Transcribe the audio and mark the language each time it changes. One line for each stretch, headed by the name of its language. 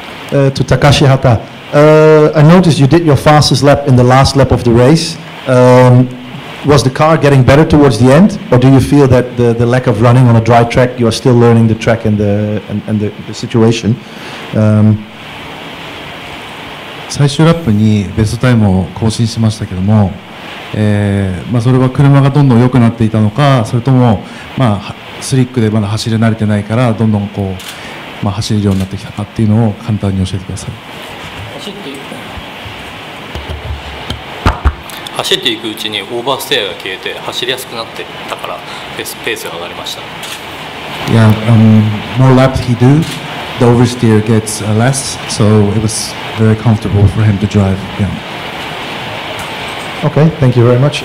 English: To Takashi Hata, I noticed you did your fastest lap in the last lap of the race. Was the car getting better towards the end, or do you feel that the lack of running on a dry track, you are still learning the track and the situation?
Japanese: 最終ラップにベストタイムを更新しましたけども、それは車がどんどん良くなっていたのか、それとも、スリックでまだ走り慣れてないからどんどんこう、走れるようになってきたかっていうのを簡単に教えてください。走っていくうちにオーバーステアが消えて走りやすくなってたからペースが上がりました。
English: Yeah, more laps he do, the oversteer gets less, so it was very comfortable for him to drive. Yeah. Okay, thank you very much.